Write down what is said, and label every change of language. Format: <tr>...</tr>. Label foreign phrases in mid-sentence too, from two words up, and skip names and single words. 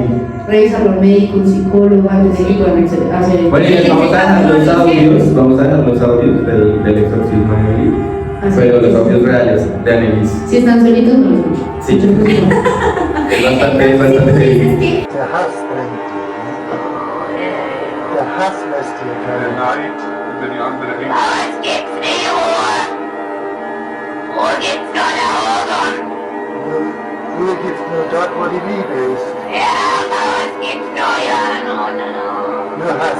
<es>revisarlo al médico, un psicólogo, antes de que puedan hacer Bueno, y les vamos a dejar los audios, del exorcismo de Emily, pero los audios reales de Annelies. Si están solitos no lo escuchan. Sí. Yo creo que no. Es bastante Es heavy. que</es> <de>Der Hass brennt dir. Der Hass lässt dir Der keine Neid über die andere Ecke. Ruhe gibt's nur dort, wo die Liebe ist. Nur Hass.</de>